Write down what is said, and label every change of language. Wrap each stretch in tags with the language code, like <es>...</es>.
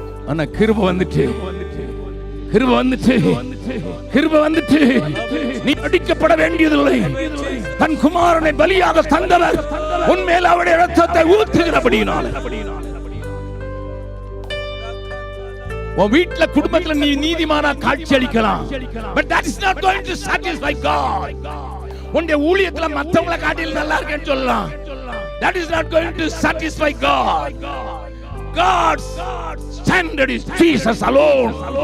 <ta>ஆனா கிருபை வந்துட்டு, கிருபை வந்துட்டு, கிருபை வந்துட்டு. நீ அடிக்கப்பட வேண்டியதில்லை. தன் குமாரனை பலியாக தந்தவர் உன்மேல் அவருடைய இரத்தத்தை ஊற்றுகிறபடியினால உன் வீட்டுல குடும்பத்துல நீ நீதிமானா காட்சி அளிக்கலாம்.</ta> <en>But that is not going to satisfy God.</en> <ta>உன்னுடைய ஊழியத்துல மத்தவங்களை காட்டில் நல்லா இருக்கேன்னு சொல்லலாம்.</ta> <en>That is not going to satisfy God. God's standard is Jesus alone.</en>